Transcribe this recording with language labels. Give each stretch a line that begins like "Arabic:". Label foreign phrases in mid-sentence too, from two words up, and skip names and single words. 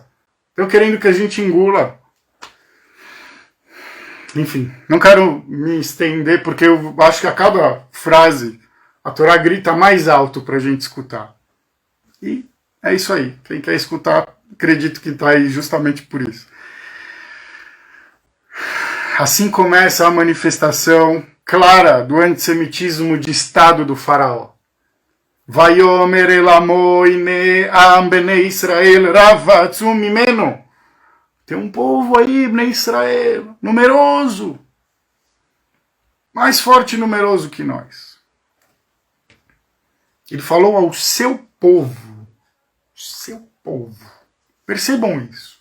Portuguese: Estão querendo que a gente engula. Enfim, não quero me estender porque eu acho que a cada frase a Torá grita mais alto para a gente escutar. E é isso aí. Quem quer escutar, acredito que está aí justamente por isso. Assim começa a manifestação clara do antissemitismo de Estado do faraó.
Hebrew: ויאמר אל עמו הנה עם בני ישראל רב ועצום ממנו.
Portuguese: Tem um povo aí,
Hebrew: בני ישראל,
Portuguese: numeroso. Mais forte e numeroso que nós. Ele falou ao seu povo. Seu povo. Percebam isso.